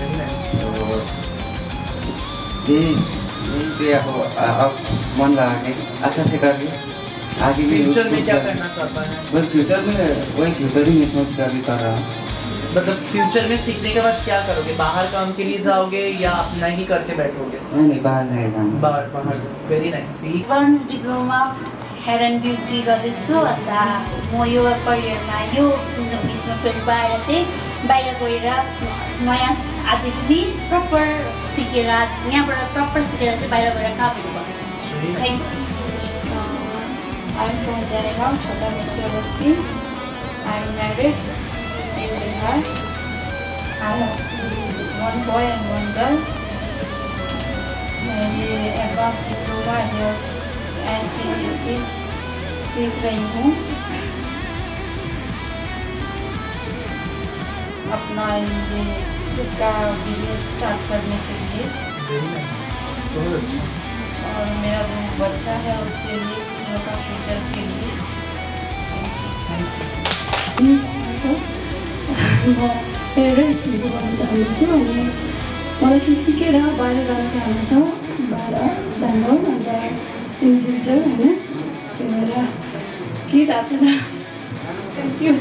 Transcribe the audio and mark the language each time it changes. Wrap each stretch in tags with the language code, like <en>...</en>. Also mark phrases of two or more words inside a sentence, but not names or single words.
<hi>तो यही पे आप मन लगा के अच्छा से करके आगे भी फ्यूचर में क्या करना चाहता है? वही फ्यूचर ही मैं सोच कर भी कर रहा हूँ। मतलब फ्यूचर में सीखने के बाद क्या करोगे? बाहर काम के लिए जाओगे या अपना ही करके बैठोगे? नहीं, बाहर जाएगा। बाहर। वेरी नाइस।</hi> <en>advance diploma hair and beauty</en> <ne>गर्दैछु। अन्त म यो करियरमा यो बिजनेस फिल्डबाट चाहिँ बाहिर गएर नयाँ अझै पनि प्रपर सिकेर यहाँबाट प्रपर सिकेर चाहिँ बाहिर गएर कामहरू गर्छु।</ne> <en>I'm from Jaigaon, Chota Mixer Basti. I'm married. I have 1 boy and 1 girl.</en> <hi>मैं</hi> <en>advance diploma and skills</en> <hi>सीख रही हूँ अपना ये खुद का बिजनेस स्टार्ट करने के लिए। और मेरा जो बच्चा है उसके लिए</hi> <en>local future</en> <hi>के लिए</hi> <ne>म पेरेन्ट्स भन्न चाहन्छु अनि मलाई चाहिँ सिकेर बाहिर जान चाहन्छु बाहिर बेङ्गलोर अन्त</ne> <en>in future</en> <ne>होइन त्यही भएर के थाहा छैन</ne> <en>thank you</en>